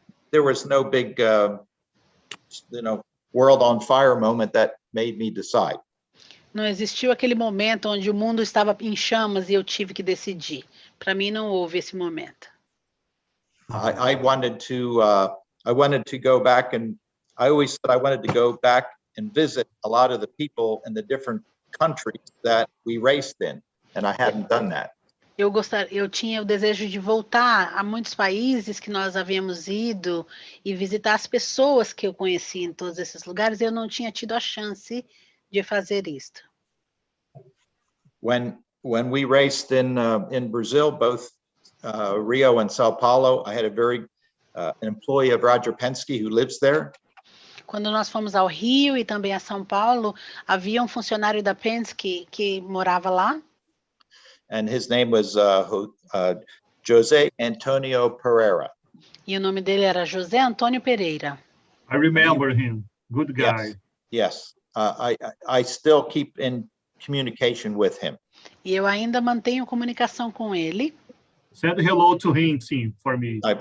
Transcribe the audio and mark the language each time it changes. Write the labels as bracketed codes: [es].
[en] There was no big, world on fire moment that made me decide. [pt] Não existiu aquele momento onde o mundo estava em chamas e eu tive que decidir. Para mim não houve esse momento. [en] I wanted to go back, and I always said I wanted to go back and visit a lot of the people in the different countries that we raced in, and I hadn't done that. [pt] Eu tinha o desejo de voltar a muitos países que nós havíamos ido e visitar as pessoas que eu conheci em todos esses lugares, e eu não tinha tido a chance de fazer isto. [en] When we raced in Brazil, both Rio and Sao Paulo, I had an employee of Roger Penske who lives there. [pt] Quando nós fomos ao Rio e também a São Paulo, havia um funcionário da Penske que morava lá. [en] And his name was José Antonio Pereira. [pt] E o nome dele era José Antônio Pereira. [en] I remember him. Good guy. Yes. I still keep in communication with him. [pt] E eu ainda mantenho comunicação com ele. [en] Send hello to him, Tim, for me.